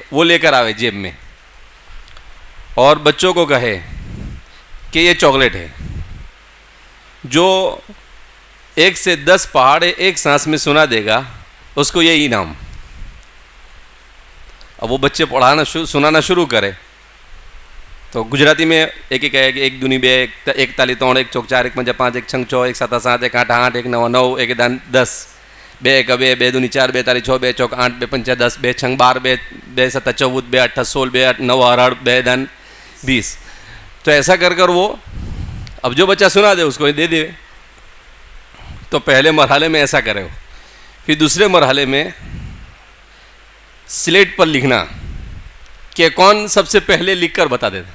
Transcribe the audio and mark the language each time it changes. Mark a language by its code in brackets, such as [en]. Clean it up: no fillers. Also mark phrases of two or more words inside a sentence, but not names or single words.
[ur] وہ لے کر آوے جیب میں اور بچوں کو کہے کہ یہ چاکلیٹ ہے. جو 1 سے 10 پہاڑے ایک سانس میں سنا دے گا اس کو یہ انعام. اب وہ بچے سنانا شروع کرے تو گجراتی میں ایک ایک ہے کہ [gu] 1 دونی 2 1 તાલી 3 1 ચોક 4 1 પંજા 5 1 છંગ 6 1 7 7 1 8 8 1 9 9 1 દાન 10 2 1 2 2 દૂની 4 2 તાલી 6 2 ચોક 8 2 પંચા 10 2 છંગ 12 2 7 14 2 8 16 2 8 9 18 2 દાન 20. [ur] تو ایسا کر وہ اب جو بچہ سنا دے اس کو دے دے. تو پہلے مرحلے میں ایسا کرے ہو. پھر دوسرے مرحلے میں سلیٹ پر لکھنا کہ کون سب سے پہلے لکھ کر بتا دیتا.